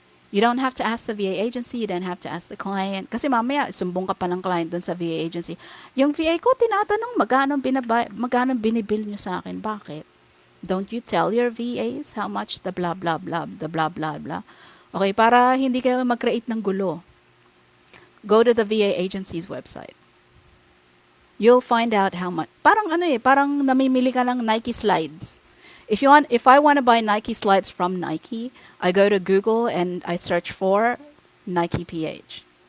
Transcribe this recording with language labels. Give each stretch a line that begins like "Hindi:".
English: You don't have to ask the VA agency, you don't have to ask the client.
Filipino: Kasi mamaya, sumbong ka pa ng client dun sa VA agency. Yung VA ko, tinatanong, magkano binibill nyo sa akin? Bakit?
English: Don't you tell your VAs how much the blah, blah, blah, the blah, blah, blah.
Filipino: Okay, para hindi kayo mag-create ng gulo.
English: Go to the VA agency's website. You'll find out how much.
Filipino: Parang ano parang namimili ka ng Nike slides.
English: If I want to buy Nike slides from Nike, I go to Google and I search for Nike PH.